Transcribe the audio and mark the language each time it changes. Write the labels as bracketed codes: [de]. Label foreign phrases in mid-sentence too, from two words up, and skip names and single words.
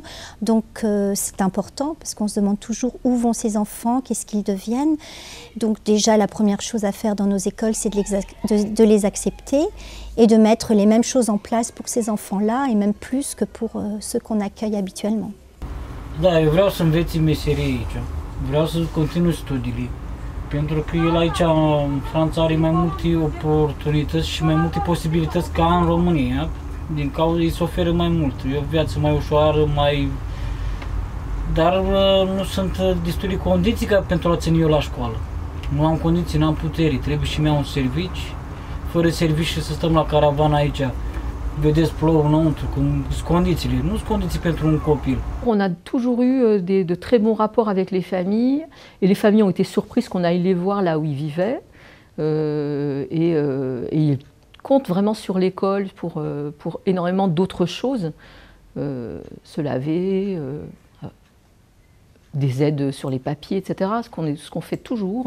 [fr] Donc c'est important parce qu'on se demande toujours où vont ces enfants, qu'est-ce qu'ils deviennent. Donc déjà, la première chose à faire dans nos écoles, c'est de les accepter et de mettre les mêmes choses en place pour ces enfants-là et même plus que pour ceux qu'on accueille habituellement. [ro] Da, eu vreau să înveți meserie aici. Vreau să continui studiile, pentru că el aici, în Franța, are mai multe oportunități și mai multe posibilități ca în România, din cauza îi se oferă mai mult, e o viață mai ușoară, dar nu sunt destule condiții pentru a ține eu la școală. Nu am condiții, nu am putere, trebuie și mi-au un serviciu, fără serviciu să stăm la caravana aici. Vedeți, plouă înăuntru, cum sunt condițiile, nu sunt condiții pentru un copil. [fr] On a toujours eu de très bons rapports avec les familles et les familles ont été surprises qu'on aille les voir là où ils vivaient et ils comptent vraiment sur l'école pour énormément d'autres choses, se laver, des aides sur les papiers, etc., ce qu'on fait toujours.